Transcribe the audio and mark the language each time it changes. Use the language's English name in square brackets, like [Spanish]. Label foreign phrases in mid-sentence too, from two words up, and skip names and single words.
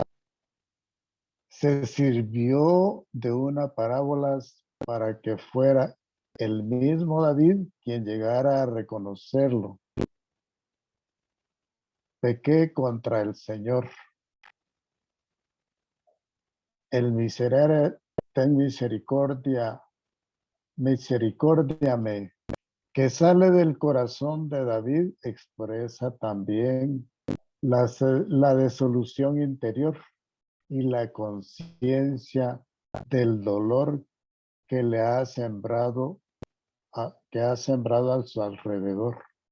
[Spanish] Se sirvió de una parábola para que fuera el mismo David quien llegara a reconocerlo. Pequé contra el Señor. El miserere, ten misericordia, misericórdiame, que sale del corazón de David, expresa también la desolución interior y la conciencia del dolor que le ha sembrado, que ha sembrado a su alrededor.